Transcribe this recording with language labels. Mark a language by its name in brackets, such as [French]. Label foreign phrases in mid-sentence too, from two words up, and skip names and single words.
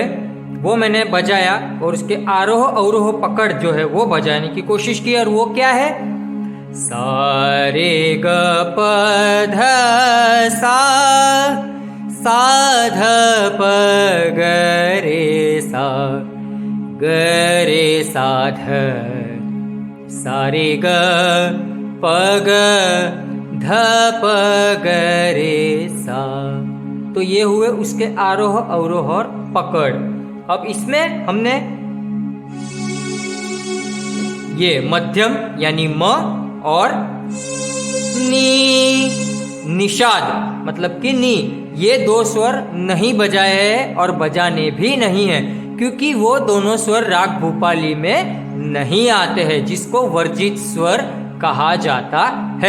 [Hindi] वो मैंने बजाया और उसके आरोह अवरोह पकड़ जो है वो बजाने की कोशिश की। और वो क्या है, सा रे ग प ध सा ध प ग रे सा ग रे सा ध, सा रे ग प ग ध प ग रे सा। तो ये हुए उसके आरोह अवरोह और पकड़। अब इसमें हमने ये मध्यम यानी म और नी, निषाद मतलब कि नी, ये दो स्वर नहीं बजाए हैं और बजाने भी नहीं है, क्योंकि वो दोनों स्वर राग भूपाली में नहीं आते हैं, जिसको वर्जित स्वर कहा जाता है।